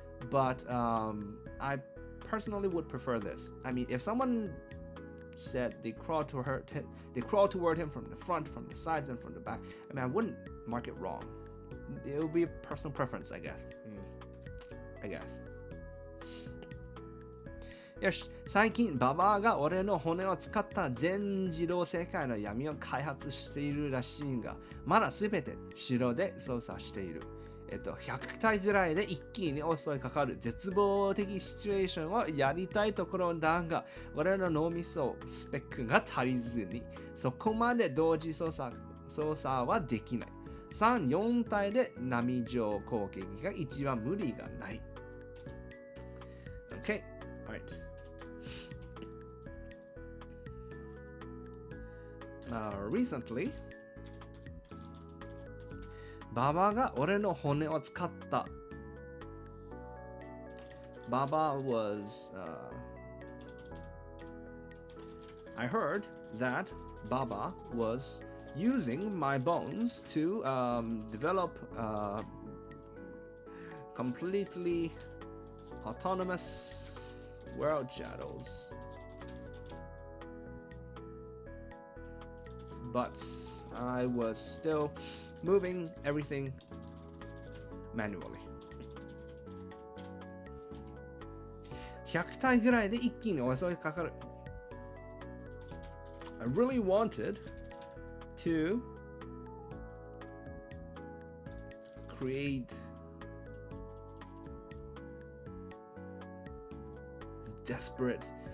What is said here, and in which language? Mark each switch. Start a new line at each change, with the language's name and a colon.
English: But I personally would prefer this. I mean, if someone said they crawl toward him from the front, from the sides, and from the back, I mean, I wouldn't mark it wrong. It would be a personal preference, I guess.
Japanese: よし、最近ババアが俺の骨を使った全自動世界の闇を開発しているらしいが、まだすべて城で操作している。 100体ぐらいで一気に襲いかかる絶望的シチュエーションをやりたいところだが、俺の脳みそスペックが足りずに、そこまで同時操作はできない。 3、4体で波状攻撃が一番無理がない。
English: Okay, alright. Recently,
Japanese: ババが俺の骨を使った。
English: Baba was, I heard that Baba was using my bones to develop completely autonomous world shadows. But I was still moving everything manually.
Japanese: 100体ぐらいで一気に襲いかかる。
English: I really wanted to create this desperate,